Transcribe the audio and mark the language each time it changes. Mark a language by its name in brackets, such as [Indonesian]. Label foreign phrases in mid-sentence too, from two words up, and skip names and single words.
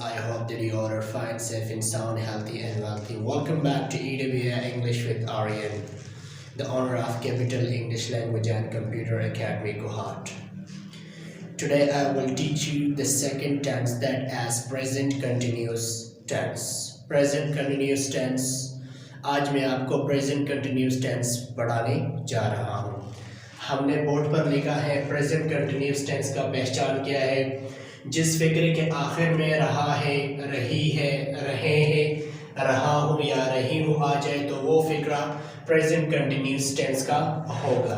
[English] I hope that you all are fine, safe and sound, healthy and wealthy. Welcome back to EWA English with Aryan, the owner of Capital English Language and Computer Academy Kohat. Today I will teach you the second tense, that as present continuous tense. Present continuous tense. [Urdu] آج میں آپ کو [English] present continuous tense [Urdu] پڑھانے جا رہا ہوں. ہم نے بورڈ پر لکھا ہے [English] present continuous tense [Urdu] کا پہچان کیا ہے. جس فقرے کے آخر میں رہا ہے، رہی ہے، رہے ہیں، رہا ہوں یا رہی ہوں آ جائے تو وہ فقرہ [English] present continuous tense [Urdu] کا ہوگا.